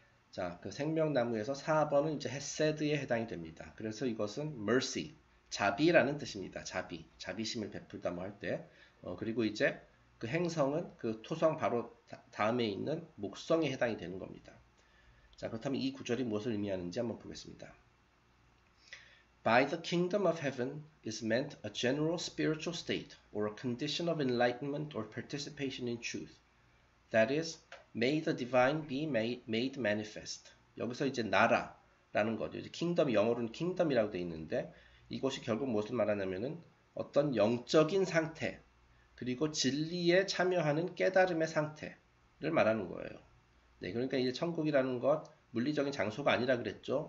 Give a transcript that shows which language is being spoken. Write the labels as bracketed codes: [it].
[ko] 자, 그 생명나무에서 4번은 이제 헤세드에 해당이 됩니다. 그래서 이것은 mercy, 자비라는 뜻입니다. 자비심을 베풀다 뭐 할 때. 그리고 이제 그 행성은 그 토성 바로 다음에 있는 목성에 해당이 되는 겁니다. 자, 그렇다면 이 구절이 무엇을 의미하는지 한번 보겠습니다. [en] By the kingdom of heaven is meant a general spiritual state or a condition of enlightenment or participation in truth. That is, may the divine be made manifest. [ko] 여기서 이제 나라라는 거죠. 이제 kingdom이 영어로는 kingdom이라고 되어 있는데 이것이 결국 무엇을 말하냐면은 어떤 영적인 상태 그리고 진리에 참여하는 깨달음의 상태를 말하는 거예요. 네, 그러니까 이제 천국이라는 것 물리적인 장소가 아니라 그랬죠.